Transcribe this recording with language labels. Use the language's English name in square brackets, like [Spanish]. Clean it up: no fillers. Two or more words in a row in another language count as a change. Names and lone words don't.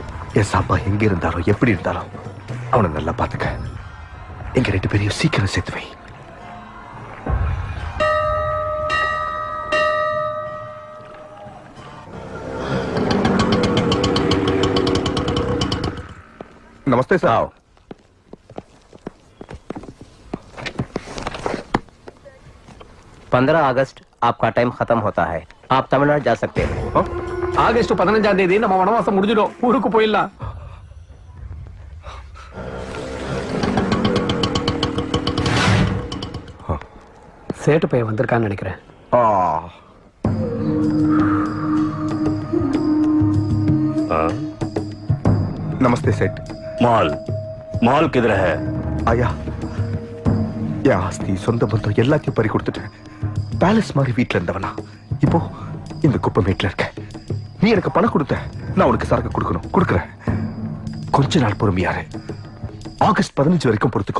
[Tamil] என் சாம்பா எங்க இருந்தாலும் எப்படி இருந்தாலும் அவனை நல்லா பாத்துக்க. எங்க 2 பேரையும் சீக்கிரம் சேர்த்து வை. [Hindi] नमस्ते साहब। 15 अगस्त आपका टाइम खत्म होता है, आप तमिलनाडु जा सकते हैं। [Tamil] ஆகஸ்ட் 15ஆம் தேதி நம்ம வனவாசம் முடிஞ்சிடும், ஊருக்கு போயிடலாம். சேட்டு பையன் வந்திருக்கான்னு நினைக்கிறேன். [Hindi] नमस्ते सेठ। माल किधर है? [Tamil] आया என் ஆஸ்தி சொந்த பந்தம் எல்லாத்தையும் பறி கொடுத்துட்டேன். பேலஸ் மாதிரி வீட்டுல இருந்தவனா இப்போ இந்த குப்பை மேட்ல இருக்க. நீ எனக்கு பணம் கொடுத்த, நான் உனக்கு சரக்கு கொடுக்கணும், கொடுக்குறேன். கொஞ்ச நாள் பொறுமையாரு. ஆகஸ்ட் 15 வரைக்கும் பொறுத்துக்கோ.